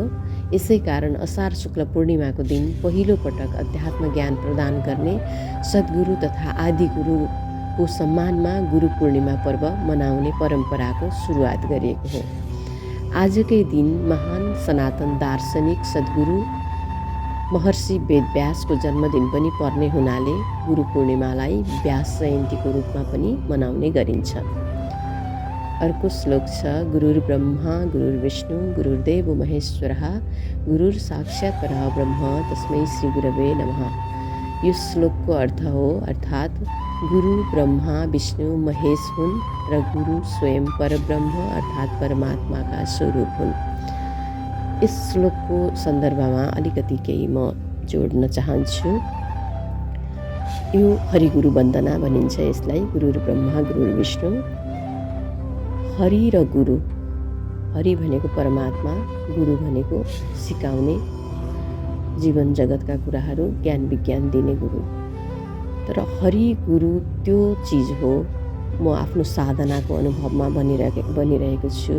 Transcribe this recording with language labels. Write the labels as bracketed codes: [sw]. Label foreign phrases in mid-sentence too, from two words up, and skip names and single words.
[ne] यसै कारण असार शुक्ल पूर्णिमाको दिन पहिलो पटक अध्यात्म ज्ञान प्रदान गर्ने सद्गुरु तथा आदिगुरुको सम्मानमा गुरु पूर्णिमा पर्व मनाउने परम्पराको सुरुवात गरिएको हो। आजकै दिन महान सनातन दार्शनिक सद्गुरु महर्षि वेदव्यासको जन्मदिन पनि पर्ने हुनाले गुरु पूर्णिमालाई व्यास जयन्तीको रूपमा पनि मनाउने गरिन्छ। अर्को श्लोक छ, [sa] गुरुर् ब्रह्मा गुरुर्विष्णु गुरुर्देव महेश्वरः गुरुर् साक्षात् परब्रह्म तस्मै श्री गुरवे नमः। [ne] यो श्लोकको अर्थ हो, अर्थात् गुरु ब्रह्मा विष्णु महेश हुन् र गुरु स्वयं परब्रह्म अर्थात् परमात्माका स्वरूप हुन्। यस श्लोकको सन्दर्भमा अलिकति केही म जोड्न चाहन्छु। यो हरिगुरु वन्दना भनिन्छ यसलाई। [sa] गुरुर् ब्रह्मा गुरुर् विष्णु। [ne] हरि र गुरु, हरि भनेको परमात्मा, गुरु भनेको सिकाउने जीवन जगतका कुराहरू ज्ञान विज्ञान दिने गुरु। तर हरि गुरु त्यो चिज हो, म आफ्नो साधनाको अनुभवमा बनिरहेको छु।